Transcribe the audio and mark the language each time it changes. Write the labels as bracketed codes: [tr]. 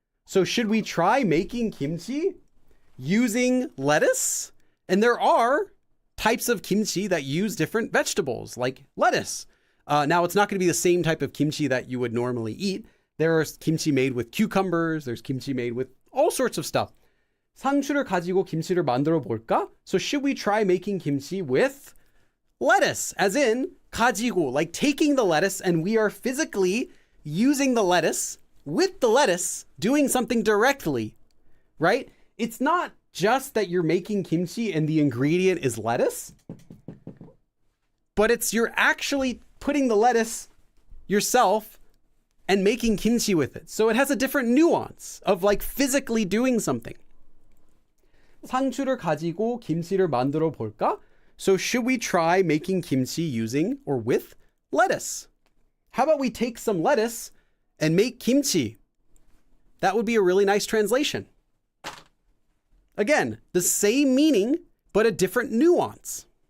[en] So should we try making kimchi using lettuce? And there are types of kimchi that use different vegetables, like lettuce. Now, it's not going to be the same type of kimchi that you would normally eat. There is kimchi made with cucumbers. There's kimchi made with all sorts of stuff. [ko] 상추를 가지고 김치를 만들어 볼까? [en] So should we try making kimchi with lettuce, as in 가지고, like taking the lettuce, and we are physically using the lettuce with the lettuce, doing something directly, right? It's not just that you're making kimchi and the ingredient is lettuce, but it's you're actually putting the lettuce yourself and making kimchi with it. So it has a different nuance of like physically doing something. [ko] 상추를 가지고 김치를 만들어 볼까? [en] So should we try making kimchi using or with lettuce? How about we take some lettuce and make kimchi? That would be a really nice translation. Again, the same meaning, but a different nuance.